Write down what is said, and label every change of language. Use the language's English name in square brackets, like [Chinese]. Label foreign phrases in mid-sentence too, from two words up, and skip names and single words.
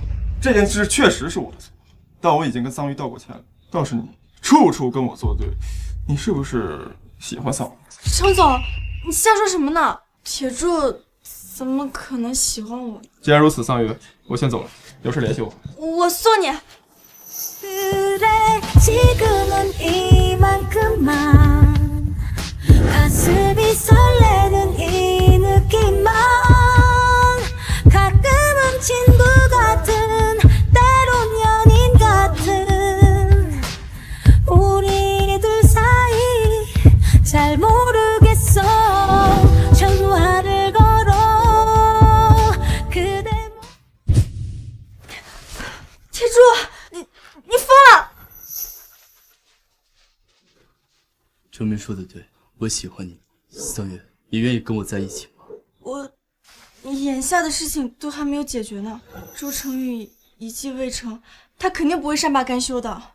[Chinese] 这件事确实是我的错，但我已经跟桑榆道过歉了。倒是你，处处跟我作对，你是不是喜欢桑榆？程总，你瞎说什么呢？铁柱怎么可能喜欢我？既然如此，桑榆，我先走了，有事联系我。我送你。 [Korean] 그래 지금은 이만큼만 가슴이 설레는 이 느낌만 가끔은 친구 같은 때론 연인 같은 우리들 사이 잘 모르겠어 전화를 걸어 그대 [Chinese] 铁柱，你疯了！程明说的对，我喜欢你，桑榆，你愿意跟我在一起吗？我眼下的事情都还没有解决呢，周成宇一计未成，他肯定不会善罢甘休的。